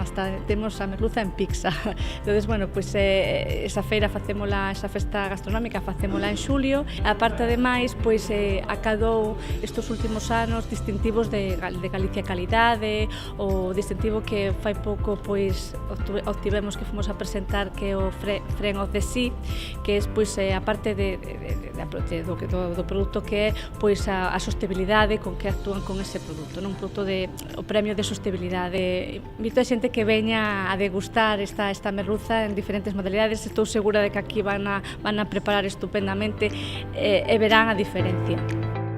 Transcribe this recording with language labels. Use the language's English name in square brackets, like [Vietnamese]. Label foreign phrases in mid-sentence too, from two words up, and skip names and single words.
[Galician] Hasta temos a merluza en pizza. Entonces, esa feira facémola, esa festa gastronómica facémola en xulio. A parte, ademais, acadou estes últimos anos distintivos de Galicia Calidade, o distintivo que fai pouco obtivemos que fomos a presentar, que é o Friend of the Sea, que é a parte do produto que é a sostenibilidade con que actúan con ese produto, non? Un produto o premio de sostenibilidade. Invito a xente que veña a degustar esta merluza en diferentes modalidades. Estou segura de que aquí van a preparar estupendamente e verán a diferencia.